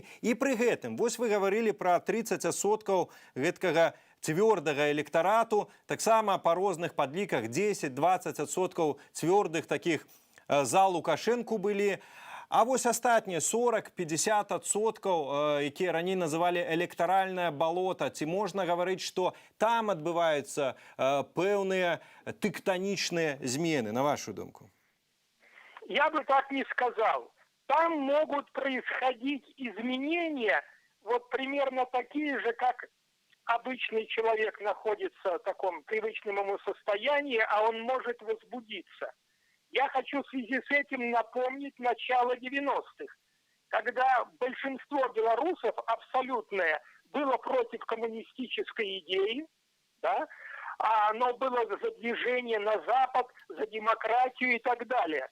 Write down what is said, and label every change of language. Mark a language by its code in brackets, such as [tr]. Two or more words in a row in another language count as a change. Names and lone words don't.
[be] І пры гэтым, вось вы гаварылі пра 30% гэткага цвёрдага электарату, таксама па розных падліках 10-20% цвёрдых такіх за Лукашэнку былі. А вось астатнія 40-50%, якія раней называлі электаральнае балота, ці можна гаварыць, што там адбываюцца пэўныя тэктанічныя змены, на вашу думку? [ru] Я бы так не сказал. Там могут происходить изменения, вот примерно такие же, как обычный человек находится в таком привычном ему состоянии, а он может возбудиться. Я хочу в связи с этим напомнить начало 90-х, когда большинство белорусов абсолютное было против коммунистической идеи, да, а оно было за движение на Запад, за демократию и так далее.